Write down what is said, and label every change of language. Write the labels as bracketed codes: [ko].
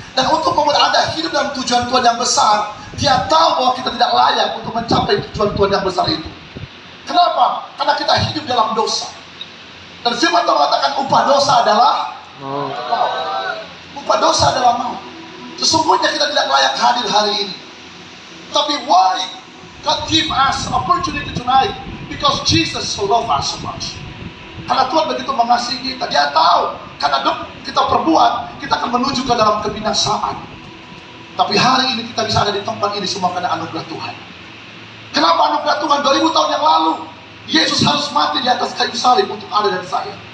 [id] Dan untuk membuat Anda hidup dalam tujuan Tuhan yang besar, Dia tahu bahwa kita tidak layak untuk mencapai tujuan Tuhan yang besar itu. Kenapa? Karena kita hidup dalam dosa. Dan firman Tuhan mengatakan upah dosa adalah maut. Upah dosa adalah maut. Sesungguhnya kita tidak layak hadir hari ini. [en] Tapi why God give us opportunity tonight? Because Jesus so love us so much. [id] Karena Tuhan begitu mengasihi kita. Dia tahu karena kita perbuat, kita akan menuju ke dalam kebinasaan. Tapi hari ini kita bisa ada di tempat ini semua karena anugerah Tuhan. Kenapa anugerah Tuhan? 2000 tahun yang lalu Yesus harus mati di atas kayu salib untuk Anda dan saya.